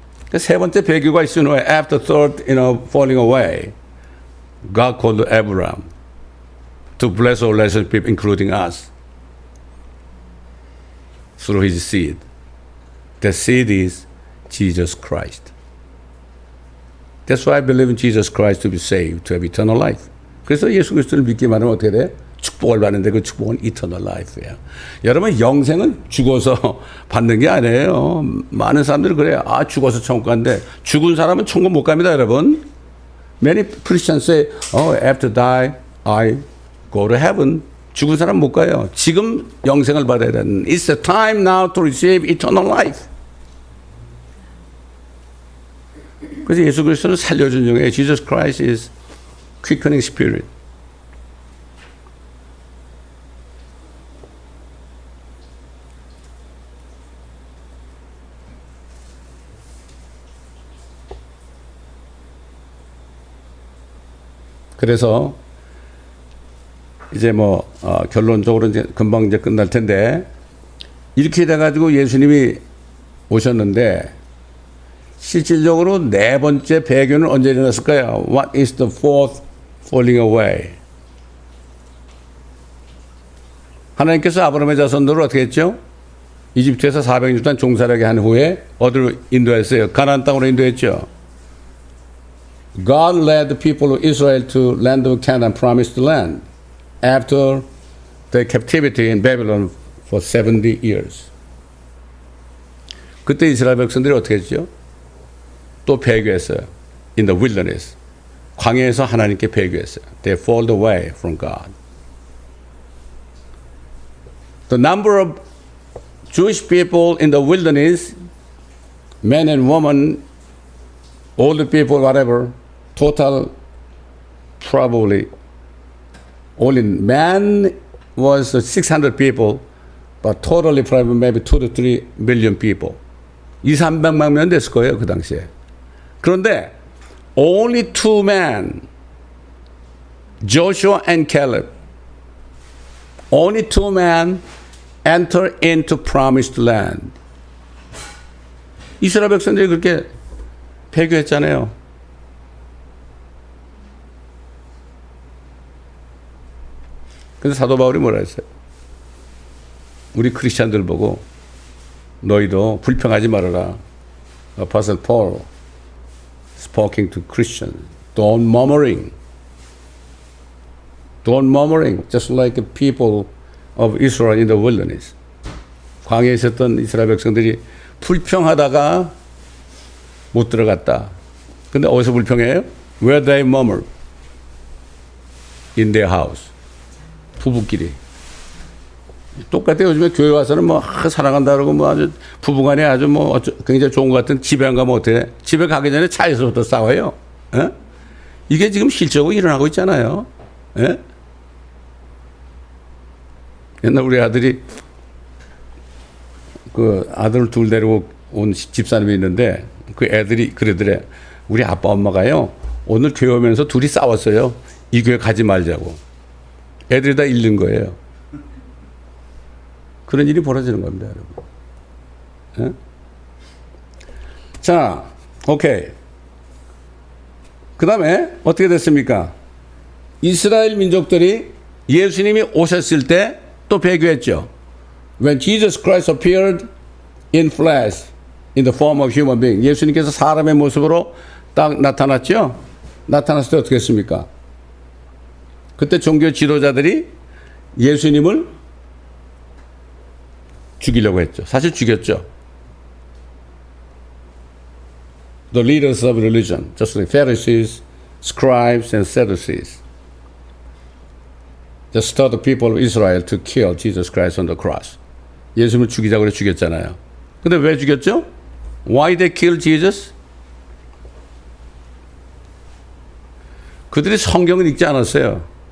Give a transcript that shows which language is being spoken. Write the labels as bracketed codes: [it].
[ko] 그 세 번째 배교가 있은 후에, [en] after third, falling away, God called Abraham to bless all relationship, including us, through his seed. The seed is Jesus Christ. That's why I believe in Jesus Christ to be saved, to have eternal life. [ko] 그래서 예수 그리스도를 믿기만 하면 어떻게 돼? 축복을 받는데 그 축복은 [en] eternal life [ko] 예요. 여러분, 영생은 죽어서 받는 게 아니에요. 많은 사람들이 그래요. 아, 죽어서 천국 간대. 죽은 사람은 천국 못 갑니다, 여러분. [en] Many Christians say, after die, I go to heaven. [ko] 죽은 사람 못 가요. 지금 영생을 받아야 되는. [en] It's the time now to receive eternal life. [ko] 그래서 예수 그리스도는 살려준 중에 [en] Jesus Christ is quickening spirit. [ko] 그래서 이제 결론적으로 이제 금방 이제 끝날 텐데, 이렇게 돼가지고 예수님이 오셨는데 실질적으로 네 번째 배교는 언제 일어났을까요? [en] What is the fourth falling away? [ko] 하나님께서 아브라함의 자손들을 어떻게 했죠? 이집트에서 400년 동안 종살이하게 한 후에 어디로 인도했어요? 가나안 땅으로 인도했죠. [en] God led the people of Israel to land of Canaan, promised land, after the captivity in Babylon for 70 years. [ko] 그때 이스라엘 백성들이 어떻게 했죠? 또 배교했어요. [en] In the wilderness. [ko] 광야에서 하나님께 배교했어요. [en] They fall away from God. The number of Jewish people in the wilderness, men and women, older people, whatever, total probably only man was 600 people, but totally probably maybe 2 to 3 million people. [ko] 200~300만 명 됐을 거예요, 그 당시에. 그런데 [en] only two men, Joshua and Caleb, only two men enter into promised land. [ko] 이스라엘 백성들이 그렇게 배교했잖아요. 그래서 사도 바울이 뭐라 했어요? 우리 크리스찬들 보고 너희도 불평하지 말아라. [en] Apostle Paul speaking to Christians. Don't murmuring. Don't murmuring. Just like the people of Israel in the wilderness. [ko] 광야에 있었던 이스라엘 백성들이 불평하다가 못 들어갔다. 근데 어디서 불평해요? [en] Where they murmur. In their house. [ko] 부부끼리. 똑같아요. 요즘에 교회 와서는 사랑한다 그러고 아주 부부간에 아주 굉장히 좋은 것 같은 집에 안 가면 어떻게? 집에 가기 전에 차에서부터 싸워요. 에? 이게 지금 실적으로 일어나고 있잖아요. 에? 옛날 우리 아들이 그 아들을 둘 데리고 온 집사님이 있는데 그 애들이 그러더래. 우리 아빠 엄마가요 오늘 교회 오면서 둘이 싸웠어요. 이 교회 가지 말자고. 애들이 다 잃는 거예요. 그런 일이 벌어지는 겁니다, 여러분. 예? 자, 오케이. 그 다음에 어떻게 됐습니까? 이스라엘 민족들이 예수님이 오셨을 때 또 배교했죠. [en] When Jesus Christ appeared in flesh, in the form of human being. [ko] 예수님께서 사람의 모습으로 딱 나타났죠. 나타났을 때 어떻게 했습니까? 그때 종교 지도자들이 예수님을 죽이려고 했죠. 사실 죽였죠. [en] The leaders of religion, just like Pharisees, scribes, and Sadducees, just told the people of Israel to kill Jesus Christ on the cross. [ko] 예수님을 죽이자고 그래 죽였잖아요. 근데 왜 죽였죠? [en] Why they killed Jesus? [ko] 그들이 성경을 읽지 않았어요.